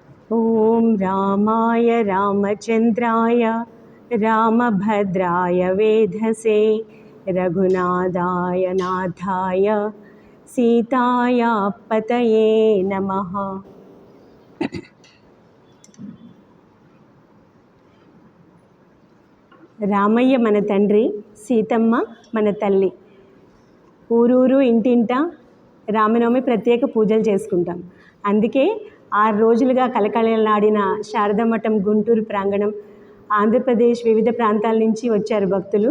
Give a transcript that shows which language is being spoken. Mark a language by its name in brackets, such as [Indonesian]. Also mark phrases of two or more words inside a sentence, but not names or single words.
[Sanskrit] ॐ रामाय रामचन्द्राय रामभद्राय वेधसे रघुनाथाय नाथाय सीताया पतये नमः। [Telugu] రామయ్య మన తండ్రి, సీతమ్మ మన తల్లి. ఊరూరు ఇంటింట రామనవమి ప్రత్యేక పూజలు చేసుకుంటాం. అందుకే 6 రోజులుగా కలకలలాడిన శారదామఠం గుంటూరు ప్రాంగణం, ఆంధ్రప్రదేశ్ వివిధ ప్రాంతాల నుంచి వచ్చారు భక్తులు.